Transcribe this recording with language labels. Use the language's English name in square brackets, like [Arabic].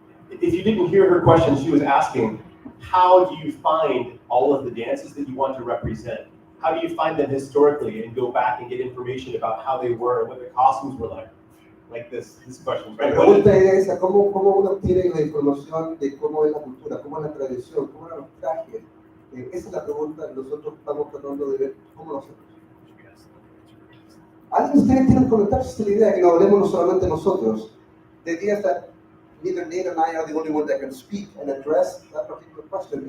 [English] If you didn't hear her question, she was asking, how do you find all of the dances that you want to represent? How do you find them historically and go back and get information about how they were and what the costumes were like? Like this question, [Spanish] La [English] right? [Spanish] pregunta es esa, ¿cómo uno obtiene la información de cómo es la cultura, cómo es la tradición, cómo eran los trajes? Esa es la pregunta que nosotros estamos tratando de ver cómo lo hacemos. ¿Alguien de ustedes tiene comentarios de la idea que no hablemos no solamente nosotros? [English] The idea is that neither Nate and I are the only ones that can speak and address that particular question.